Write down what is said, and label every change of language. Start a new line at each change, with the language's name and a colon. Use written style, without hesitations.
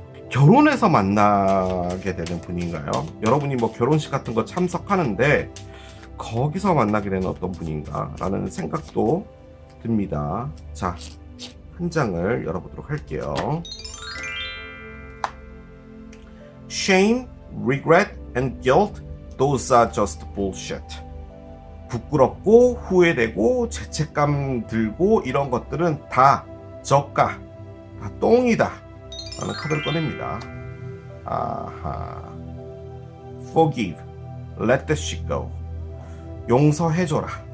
Korean: 결혼에서 만나게 되는 분인가요? 여러분이 뭐 결혼식 같은 거 참석하는데 거기서 만나게 되는 어떤 분인가 라는 생각도 듭니다. 자, 한 장을 열어보도록 할게요.
English: Shame, regret, and guilt, those are just bullshit.
Korean: 부끄럽고 후회되고 죄책감 들고 이런 것들은 다 저가, 다 똥이다 라는 카드를 꺼냅니다.
English: 아하. Forgive, let the shit go.
Korean: 용서해줘라.